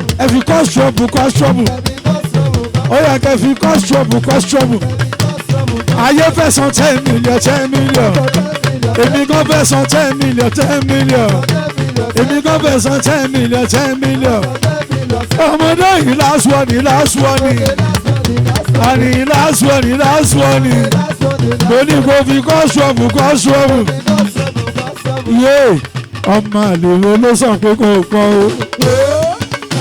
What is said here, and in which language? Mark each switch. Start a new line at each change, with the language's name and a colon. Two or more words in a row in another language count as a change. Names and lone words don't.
Yoruba: Ẹ fi kọ́ ṣọ́ọ̀bù kọ́ ṣọ́ọ̀bù. Ó yẹ kẹ́ fi kọ́ ṣọ́ọ̀bù kọ́ ṣọ́ọ̀bù. Ayé fẹ́ san
English: ten million, ten million.
Yoruba: Èmi gan fẹ́ san
English: ten million, ten million.
Yoruba: Èmi gan fẹ́ san
English: ten million, ten million.
Yoruba: Ọmọdé yìí
English: last one, last one. Àní last one, last one.
Yoruba: Mo ní kó fi kọ́ ṣọ́ọ̀bù, kọ́ ṣọ́ọ̀bù. Yé, ọmọ àlè wo ló sọ pé kò pọ̀ o?